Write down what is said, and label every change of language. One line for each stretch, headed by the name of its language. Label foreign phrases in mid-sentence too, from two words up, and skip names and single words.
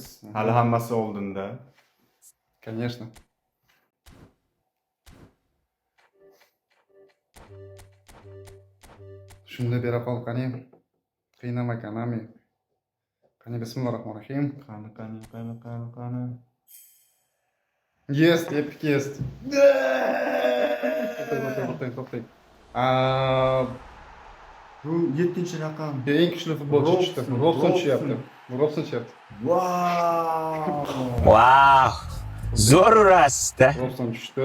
Uzbek: Hali hammasi oldinda. Конечно. Shunda bera qol qani. Qiynama kanami. Qani bismillahirrohmanirrohim. Qani.
Russian: Есть, epic есть.
Uzbek: To'xtang. Bu 7-raqam. Eng kuchli futbolchi tushdi. Robson tushyapti. Wow! Zo'r urasizda. Robson tushdi.